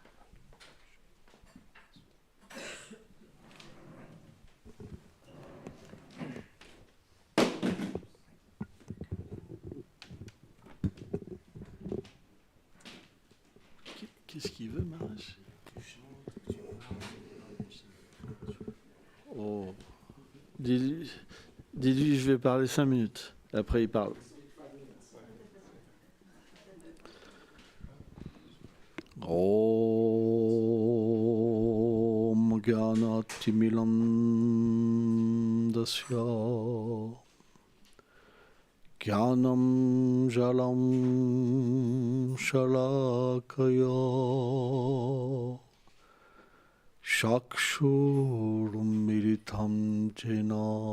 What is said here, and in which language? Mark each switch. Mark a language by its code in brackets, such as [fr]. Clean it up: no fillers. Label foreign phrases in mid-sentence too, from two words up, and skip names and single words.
[fr] Qu'est-ce qu'il veut, Maharaj? Oh. Dis-lui, je vais parler 5 minutes. Après, il parle. [sa] Om Gyanatimilandasya Gyanam Jalam Shalakaya Shakshurum Militam Jena